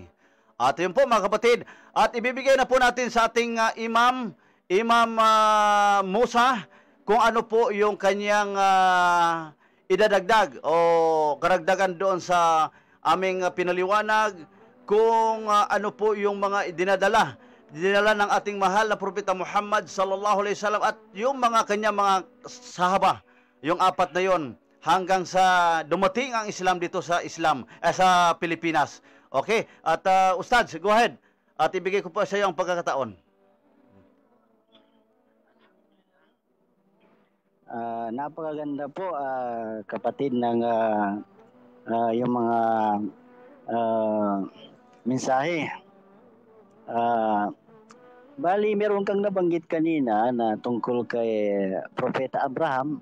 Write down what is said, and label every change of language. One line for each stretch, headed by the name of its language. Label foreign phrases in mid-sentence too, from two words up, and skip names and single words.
Filipino: At yun po mga kapatid, at ibibigay na po natin sa ating Imam Musa kung ano po yung kanyang idadagdag o karagdagan doon sa aming pinaliwanag, kung ano po yung mga dinadala ng ating mahal na Propeta Muhammad
Arabic: sallallahu alaihi wasallam
Filipino: at yung mga kanyang mga sahaba, yung apat na yon hanggang sa dumating ang Islam dito sa sa Pilipinas. Okay? At Ustad,
English: go ahead.
Filipino: At ibigay ko po sa iyo ang pagkakataon. Napakaganda po kapatid ng yung mga mensahe. Bali, meron kang nabanggit kanina na tungkol kay Propeta Abraham.